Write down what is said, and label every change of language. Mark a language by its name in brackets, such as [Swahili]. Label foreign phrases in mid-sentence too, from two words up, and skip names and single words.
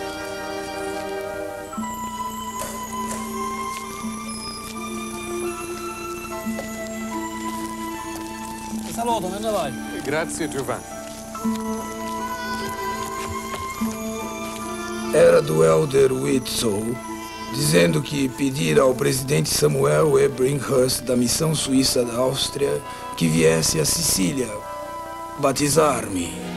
[Italian] Ti saluto, me ne vai. Grazie, Giovanni. [Portuguese] Era do Elder Whitsoe, dizendo que pedir ao presidente Samuel E. Brinkhurst da missão suíça da Áustria que viesse a Sicília batizar-me.